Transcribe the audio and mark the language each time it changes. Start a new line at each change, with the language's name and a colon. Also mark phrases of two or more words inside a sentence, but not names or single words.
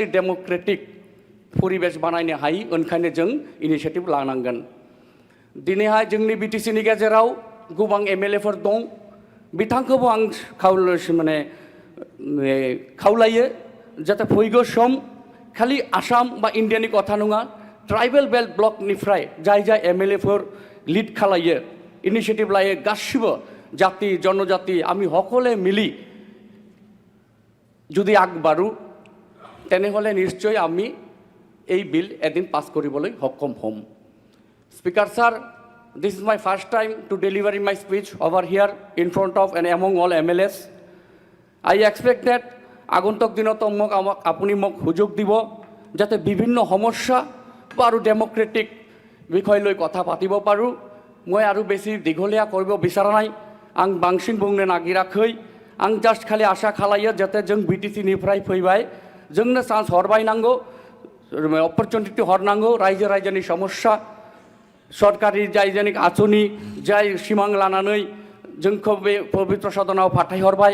Bodo: डेमोक्रेटिक परिबेश बानायनो हायो ओंखायनो जों इनिशिएटिभ लानांगोन दिनैहाय जोंनि बिटिसिनि गेजेराव गोबां एमएलएफोर दं बिथांखौबो आं माने खावलायो जाते फैगौ सम खालि आसाम बा इन्डियानि कथा नङा
English: tribal belt block
Bodo: जाय जाय एमएलएफोर लिड खालायो इनिशिएटिभ लायो गासिबो जाति जनजाति
Assamese: আমি সকলে মিলি যদি আগবাঢ়ো তেনেহ'লে নিশ্চয় আমি এই বিল এদিন পাছ কৰিবলৈ সক্ষম হ'ম
English: Speaker sir this is my first time to deliver my speech over here in front of and among all MLAs I expect that
Assamese: আগন্তুক দিনত আপুনি মোক সুযোগ দিব যাতে বিভিন্ন সমস্যা বা আৰু ডেম'ক্ৰেটিক বিষয় লৈ কথা পাতিব পাৰোঁ মই আৰু বেছি দীঘলীয়া কৰিব বিচৰা নাই
Bodo: आं बांसिन बुंनो नागिराखै आं जास्ट खालि आसा खालायो जाते जों बिटिसिनिफ्राय फैबाय जोंनो चान्स हरबाय नांगौ अपरचुनिटि हरनांगौ रायजो राजानि समस्या सरकारि जायजेनिक आसनि जाय सिमां लानानै जोंखौ बे पबित्र सदनाव फाथायहरबाय